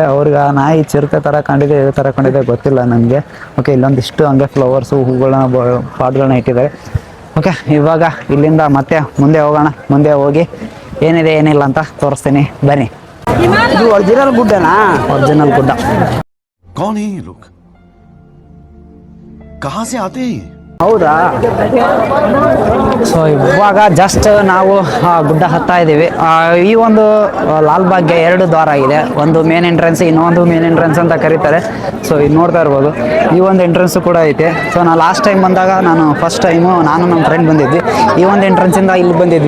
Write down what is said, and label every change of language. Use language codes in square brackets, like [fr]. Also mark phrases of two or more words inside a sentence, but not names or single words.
[kn] ಅವ್ರಿಗೆ ಆ ನಾಯಿ ಚಿರತೆ ಥರ ಕಂಡಿದೆ, ಈ ಥರ ಕಂಡಿದೆ ಗೊತ್ತಿಲ್ಲ ನನಗೆ. ಓಕೆ, ಇಲ್ಲೊಂದಿಷ್ಟು ಹಂಗೆ ಫ್ಲವರ್ಸು ಹೂಗಳನ್ನ ಪಾಟ್ಗಳನ್ನ ಇಟ್ಟಿದ್ದಾರೆ. ಓಕೆ, ಇವಾಗ ಇಲ್ಲಿಂದ ಮತ್ತೆ ಮುಂದೆ ಹೋಗೋಣ. ಮುಂದೆ ಹೋಗಿ ಏನಿದೆ ಏನಿಲ್ಲ ಅಂತ ತೋರಿಸ್ತೀನಿ ಬನ್ನಿ. ಇದು ಒರಿಜಿನಲ್ ಗುಡ್ಡನಾ? ಒರಿಜಿನಲ್ ಗುಡ್ಡ. [hi] कौन है ये लोग? कहां से आते हैं? [kn] ಹೌದಾ? ಸೊ ಇವಾಗ ಜಸ್ಟ್ ನಾವು ಗುಡ್ಡ ಹತ್ತಾ ಇದ್ದೀವಿ. ಈ ಒಂದು ಲಾಲ್ಬಾಗ್ಗೆ 2 ದ್ವಾರ ಇದೆ, ಒಂದು [en] main entrance, [kn] ಇನ್ನೊಂದು [en] main entrance [kn] ಅಂತ ಕರೀತಾರೆ. ಸೊ ಇದು ನೋಡ್ತಾ ಇರ್ಬೋದು, ಈ ಒಂದು ಎಂಟ್ರೆನ್ಸು ಕೂಡ ಐತೆ. ಸೊ ನಾನು [en] last time [kn] ಬಂದಾಗ [en] first time [kn] ನಾನು ನಮ್ಮ ಫ್ರೆಂಡ್ ಬಂದಿದ್ವಿ, ಈ ಒಂದು ಎಂಟ್ರೆನ್ಸಿಂದ ಇಲ್ಲಿ ಬಂದಿದ್ವಿ.